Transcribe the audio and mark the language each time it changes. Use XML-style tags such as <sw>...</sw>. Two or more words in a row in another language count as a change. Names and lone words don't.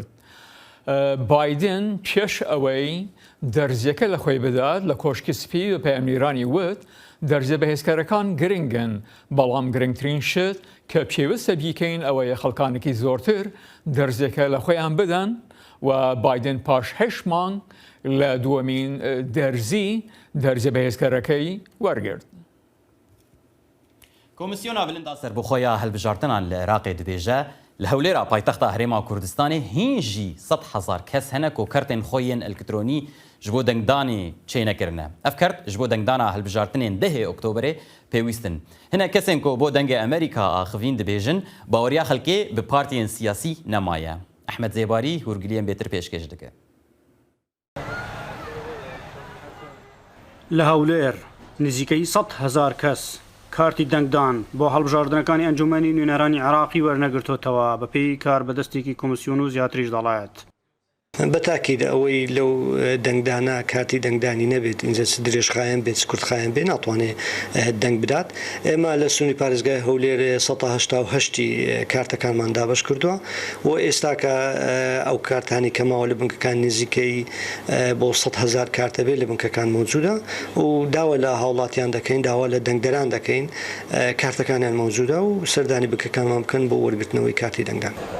<ckb>بایدن پێش ئەوەی دەرزیەکە لە خۆی بدات لە کۆشکی سپی و پەیامنیرانی وت دەرزیە بەهێزکارەکان گرنگن بەڵام گرنگترین شت کە پێویستە بیکەین ئەوەیە خەڵکانێکی زۆرتر دەرزیەکە لە خۆیان بدەن و بایدن پاش 8 مانگ لە دووەمین دەرزیە بەهێزکارەکەی وەرگرت.</ckb> <ku>کۆمیسیۆنا بلندا سەربەخۆیە هەڵبژارتنان لە عێراقê dibêje li Hewlêra paytexta Herêma Kurdistanê hîn jî 100,000 kes hene ku kertên xwe yên elektrînî ji bo dengdanê çênekirine. Ev kert ji bo dengdana hilbijartinên 10 Oktoberê pêwîstin. Hinek kesên ku bo dengê Amerîka axivîn dibêjin baweriya xelkê bi partiyên siyasî nemaye. Ehmed Zêbarî hûrgiliyên bêtir pêşkêş dike. Li Hewlêr nizîkî 100,000 kes</ku> <ckb>کارتی دەنگدان بۆ هەڵبژاردنەکانی ئەنجومەنی نوێنەرانی عێراقی وەرنەگرتوتەوە بە پێی کار بەدەستێکی کۆمیسیۆن و زیاتریش دەڵێت. بەتاکیدا ئەوەی لەو دەنگدانا کاتی دەنگدانی نەبێت اینجا درێژخایەن بێت کورتخایەن بێ ناتوانێت دەنگ بدات ئێمە لە سنووری پارێزگای هەولێر 1970 کارتەکانمان دابش کردووە و ئێستاکە ئەو کارتانی کەماوە لە بنکەکان نزیکەی بۆ 100,000 کارتە بێت لە بنکەکان موجودە و داوا لە هاوڵاتیان دەکەین داوا لە دەنگدەران دەکەین کارتەکانیان موجودە و سەردانی بنکەکانمان بکەن بۆ وەرگرتنەوەی کارتی دەنگدان.</ckb>